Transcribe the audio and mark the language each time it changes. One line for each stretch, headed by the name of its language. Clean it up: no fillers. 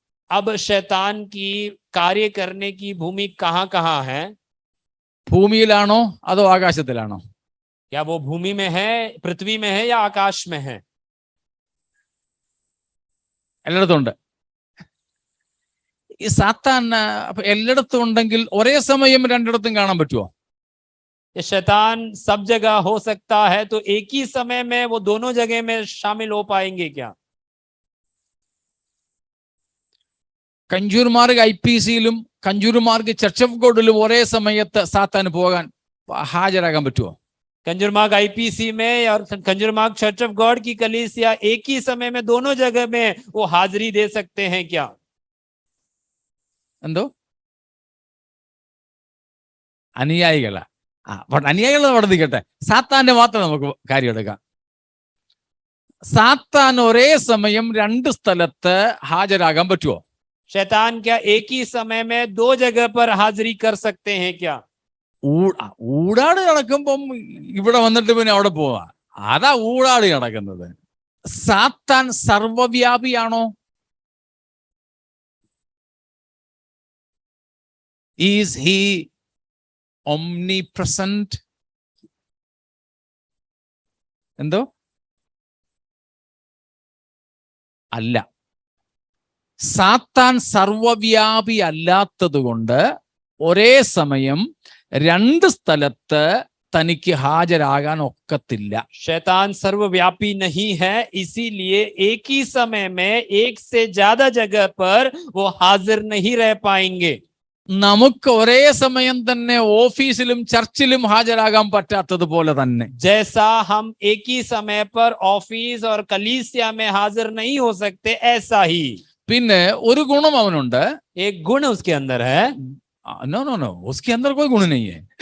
Hindi: अब शैतान की कार्य करने की भूमि कहाँ कहाँ है?
Malayalam: ഭൂമിയിലാണോ അതോ ആകാശത്തിലാണോ?
Hindi: क्या वो भूमि में है, पृथ्वी में है या आकाश में है?
Malayalam: എല്ലായിടത്തും ഉണ്ട്. ഈ സാത്താൻ അപ്പൊ എല്ലായിടത്തും ഉണ്ടെങ്കിൽ ഒരേ സമയം രണ്ടിടത്തും കാണാൻ പറ്റുമോ?
Hindi: ये शैतान सब जगह हो सकता है, तो एक ही समय में वो दोनों जगह में शामिल हो पाएंगे क्या?
Malayalam: കഞ്ചൂർമാർഗ് IPCയിലും കഞ്ചൂർമാർഗ് ചർച്ച് ഓഫ് ഗോഡിലും ഒരേ സമയത്ത് സാത്താന് പോകാൻ ഹാജരാകാൻ പറ്റുമോ?
Hindi: कंजूरमार्ग IPC में और कंजूरमार्ग चर्च ऑफ गॉड की कलीसिया एक ही समय में दोनों जगह में वो हाजिरी दे सकते हैं क्या?
Malayalam: എന്തോ അനുയായികളാ? അനുയായികൾ വർദ്ധിക്കട്ടെ, സാത്താന്റെ മാത്രം നമുക്ക് കാര്യം എടുക്കാം. സാത്താൻ ഒരേ സമയം രണ്ട് സ്ഥലത്ത് ഹാജരാകാൻ പറ്റുമോ?
Hindi: शैतान क्या एक ही समय में 2 जगह पर हाजिरी कर सकते हैं क्या?
Malayalam: ഊടാട് നടക്കുമ്പം ഇവിടെ വന്നിട്ട് പിന്നെ അവിടെ പോവാ, അതാ ഊടാട് നടക്കുന്നത്. സാത്താൻ സർവവ്യാപിയാണോ?
English: Is he omnipresent?
Malayalam: എന്തോ അല്ല. സാത്താൻ സർവവ്യാപി അല്ലാത്തത് കൊണ്ട് ഒരേ സമയം രണ്ട് സ്ഥലത്ത് തനിക്ക് ഹാജരാകാൻ ഒക്കത്തില്ല.
Hindi: शैतान सर्वव्यापी नहीं है, इसीलिए एक ही समय में एक से ज्यादा जगह पर वो हाजिर नहीं रह पाएंगे.
Malayalam: നമുക്ക് ഒരേ സമയം തന്നെ ഓഫീസിലും ചർച്ചിലും ഹാജരാകാൻ പറ്റാത്തതുപോലെ തന്നെ
Hindi: जैसा हम एक ही समय पर ऑफिस और कलीसिया में हाजिर नहीं हो सकते, ऐसा ही
Malayalam: പിന്നെ ഒരു ഗുണം അവനുണ്ട്.
Hindi: एक गुण उसके अंदर है.
English: no no no
Hindi: उसके अंदर कोई गुण नहीं है.